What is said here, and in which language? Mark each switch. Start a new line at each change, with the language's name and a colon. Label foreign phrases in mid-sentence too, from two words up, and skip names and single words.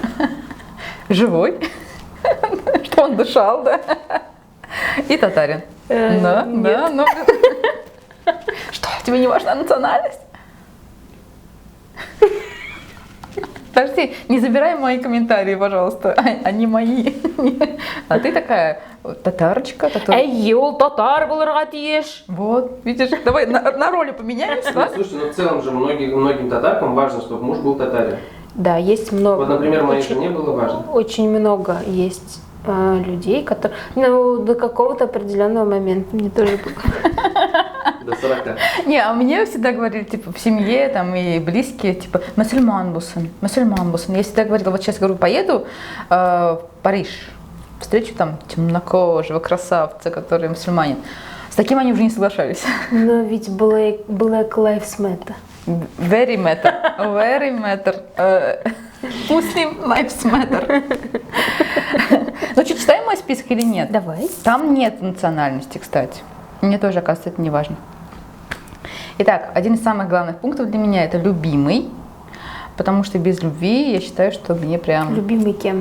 Russian: Живой, что он дышал, да, и татарин. Да, да, ну. Что, тебе не важна национальность? Подожди, не забирай мои комментарии, пожалуйста, они мои. А ты такая татарочка, которая...
Tatar: Эй, ол татар булырга тиеш.
Russian: Вот, видишь, давай на роли поменяемся, да? Слушай, ну в целом же многим татаркам важно, чтобы муж был татарин. Да, есть много. Вот, например, моей жене было важно. Очень много есть людей, которые... Ну, до какого-то определенного момента мне тоже было. До 40. Не, а мне всегда говорили, типа, в семье там и близкие, типа,
Tatar: мусульман бусын.
Russian: Я всегда говорила, вот сейчас, говорю, поеду в Париж, встречу там темнокожего красавца, который мусульманин. С таким они уже не соглашались. Но ведь Black Lives Matter.
English: Very matter. Muslim lives matter.
Russian: Ну что, читаем мой список или нет? Давай. Там нет национальности, кстати. Мне тоже, оказывается, это не важно. Итак, один из самых главных пунктов для меня — это любимый. Потому что без любви я считаю, что мне прям... Любимый кем?